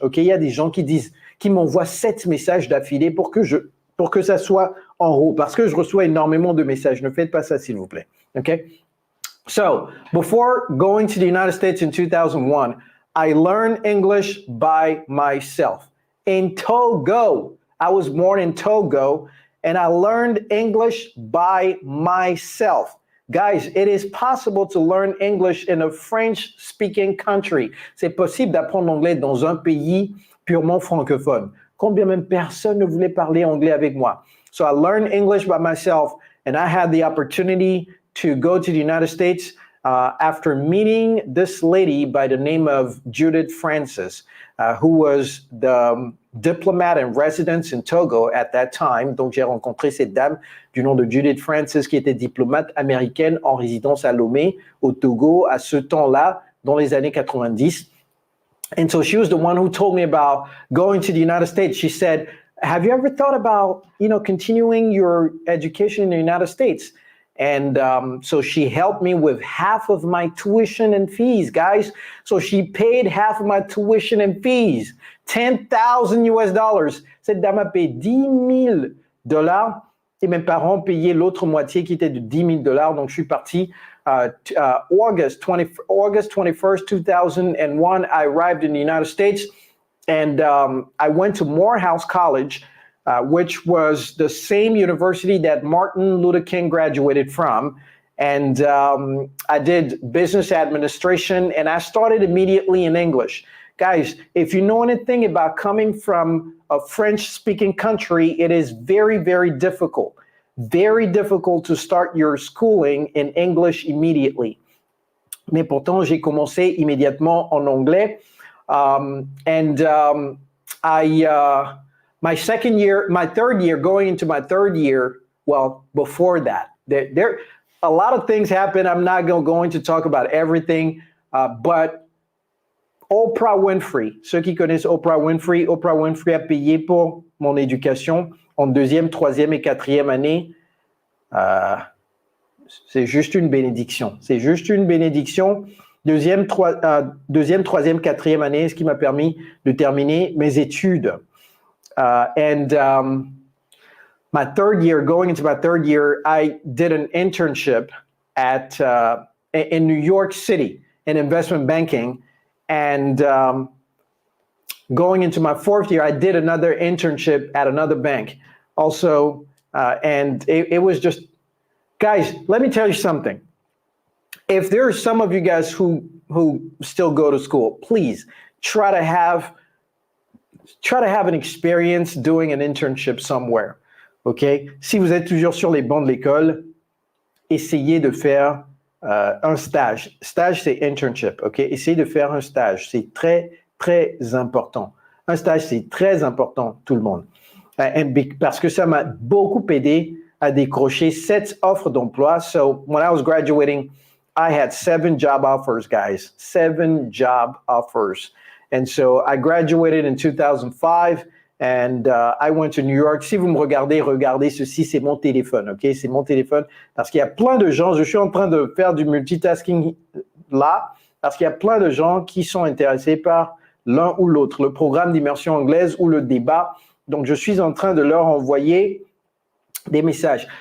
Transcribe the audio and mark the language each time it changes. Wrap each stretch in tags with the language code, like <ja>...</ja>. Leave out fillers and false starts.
<fr>Ok, il y a des gens qui m'envoient 7 messages d'affilée pour que ça soit en haut, parce que je reçois énormément de messages. Ne faites pas ça, s'il vous plaît. Ok.</fr> <en>So, before going to the United States in 2001, I learned English by myself. In Togo, I was born in Togo, and I learned English by myself. Guys, it is possible to learn English in a French-speaking country.</en> <fr>C'est possible d'apprendre l'anglais dans un pays purement francophone. Combien même personne ne voulait parler anglais avec moi?</fr> <en>So I learned English by myself, and I had the opportunity to go to the United States after meeting this lady by the name of Judith Francis, who was the diplomat and residence in Togo at that time.</en> <fr>Donc, j'ai rencontré cette dame du nom de Judith Francis qui était diplomate américaine en résidence à Lomé, au Togo, à ce temps-là, dans les années 90.</fr> <en>And so she was the one who told me about going to the United States. She said, have you ever thought about, continuing your education in the United States? And so she helped me with half of my tuition and fees, guys. So she paid half of my tuition and fees, $10,000 US.</en> <fr>Cette dame a payé $10,000 et mes parents payaient l'autre moitié qui était de $10,000. Donc je suis parti</fr> <en>August 21st, 2001. I arrived in the United States and I went to Morehouse College, which was the same university that Martin Luther King graduated from. And I did business administration, and I started immediately in English. Guys, if you know anything about coming from a French-speaking country, it is very, very difficult. Very difficult to start your schooling in English immediately.</en> <fr>Mais pourtant, j'ai commencé immédiatement en anglais.</fr> <en>My third year, going into my third year, well, before that, there a lot of things happened. I'm not going to talk about everything, but</en> <fr>Oprah Winfrey, ceux qui connaissent Oprah Winfrey a payé pour mon éducation en deuxième, troisième et quatrième année. C'est juste une bénédiction. C'est juste une bénédiction. Deuxième, troisième, quatrième année, ce qui m'a permis de terminer mes études.</fr> <en>My third year, going into my third year, I did an internship in New York City in investment banking. And going into my fourth year, I did another internship at another bank also. And it was just, guys, let me tell you something. If there are some of you guys who still go to school, please try to have an experience doing an internship somewhere, OK?</en> <fr>Si vous êtes toujours sur les bancs de l'école, essayez de faire un stage. Stage, c'est internship, OK? Essayez de faire un stage. C'est très, très important. Un stage, c'est très important, tout le monde. Parce que ça m'a beaucoup aidé à décrocher 7 offres d'emploi.</fr> <en>So, when I was graduating, I had 7 job offers, guys. 7 job offers. And so I graduated in 2005 and I went to New York.</en> <fr>Si vous me regardez ceci, c'est mon téléphone, OK? C'est mon téléphone parce qu'il y a plein de gens, je suis en train de faire du multitasking là, parce qu'il y a plein de gens qui sont intéressés par l'un ou l'autre, le programme d'immersion anglaise ou le débat. Donc, je suis en train de leur envoyer des messages.</fr>